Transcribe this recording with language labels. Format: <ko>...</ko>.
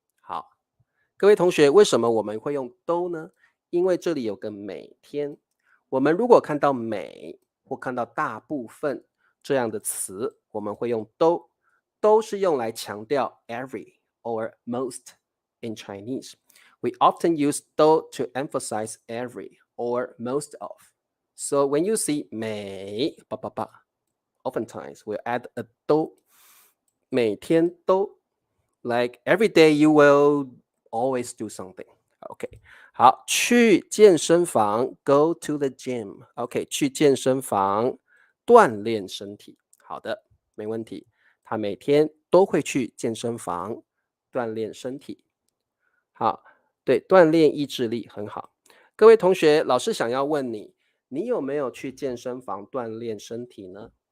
<zh>好，各位同学，为什么我们会用都呢？因为这里有个每天。我们如果看到每或看到大部分，这样的词，我们会用都，都是用来强调</zh> <en>every or most in Chinese. We often use 都 to emphasize every or most of. So when you see 每 oftentimes we'll add a 都，</en> <zh>每天都</zh> <en>like every day you will always do something. OK， 好，</en> <zh>去健身房</zh> <en>go to the gym.</en> <zh>OK， 去健身房锻炼身体。好的，没问题。他每天都会去健身房锻炼身体。好，对，锻炼意志力很好。各位同学，老师想要问你，你有没有去健身房锻炼身体呢？</zh>